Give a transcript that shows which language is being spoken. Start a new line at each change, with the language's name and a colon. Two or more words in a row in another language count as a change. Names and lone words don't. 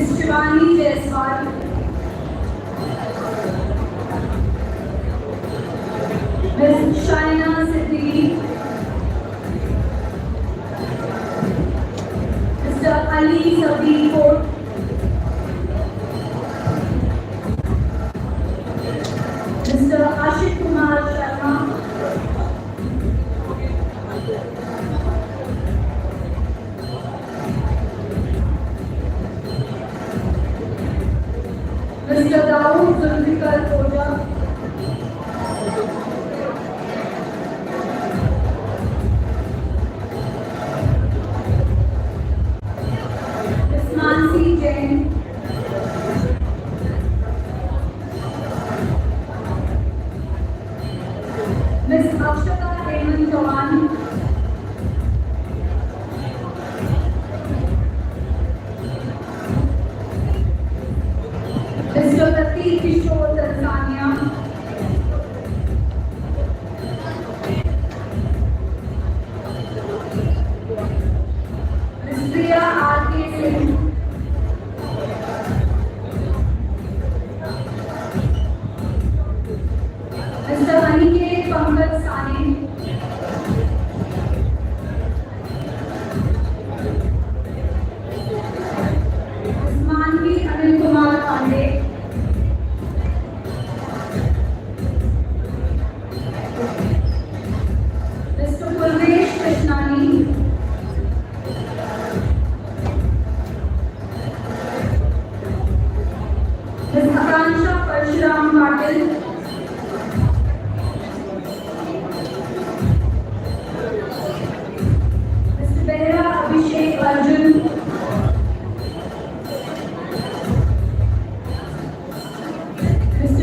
English: Shivani Jaiswal, Ms. Shaina Siddiqui, Mr. Ali Sabir Fort, Mr. Ashit Kumar Sharma, Mr. Dawood Zulfikar Khoja, Ms. Mansi Jain, Ms. Akshata Hemant Chavan, Mr. Pratik Kishore Tanzania, Ms. Priya R.K. Singh, Mr. Aniket Pankaj Sane, Ms. Manvi Anil Kumar Pandey, Mr. Purvesh Krishnani, Ms. Akansha Parshuram Patil, Mr. Behra Abhishek Arjun, Mr.